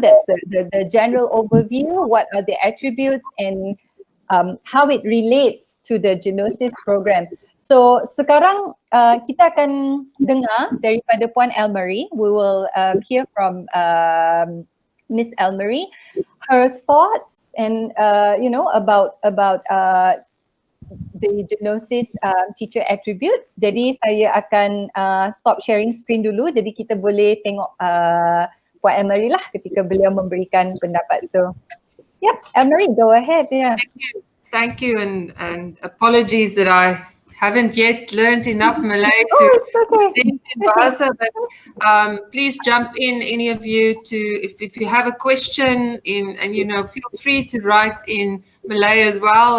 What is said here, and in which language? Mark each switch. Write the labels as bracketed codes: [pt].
[en] That's the general overview. What are the attributes and how it relates to the Genosis program. [ms] So sekarang kita akan dengar daripada Puan Elmarie. [en] We will hear from Miss Elmarie, her thoughts and about the Genosis teacher attributes. [ms] Jadi saya akan stop sharing screen dulu, jadi kita boleh tengok Puan Elmarie lah ketika beliau memberikan pendapat. [en] So Elmarie, go ahead. Thank you and apologies that I haven't yet learned enough Malay to present in Bahasa, but please jump in, any of you, to if you have a question and feel free to write in Malay as well.